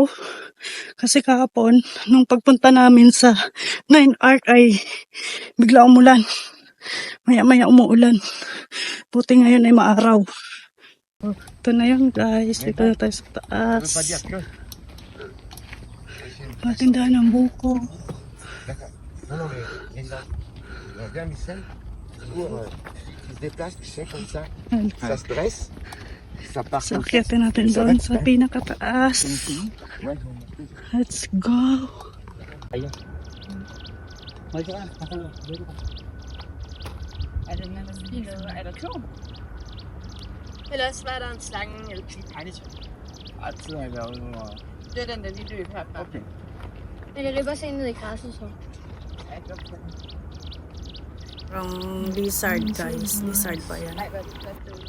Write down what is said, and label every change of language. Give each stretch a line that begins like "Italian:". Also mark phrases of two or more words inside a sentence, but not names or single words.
Filipino: Kasi kahapon, nung pagpunta namin sa 9 Arc ay bigla umulan. Maya-maya umuulan. Buti ngayon ay maaraw. Ito na yun guys. Dito na tayo sa taas. Matindahan ng buko.
French: Non, non, mais regarde Michel, il se déplace, tu sais, comme ça. Ça se dresse, ça part
Filipino: So,
French: comme ça.
Filipino: akyatin natin doon sa pinakataas.
French: Ouais.
English: Let's go.
Danish: Ellers var der en slange eller klip. Det er den der, de løb herfra. Okay. Men det løber sig ned i græsset så.
English: From lizard guys. Lizard
Filipino: pa yan.
Danish: Nej, hvad er det?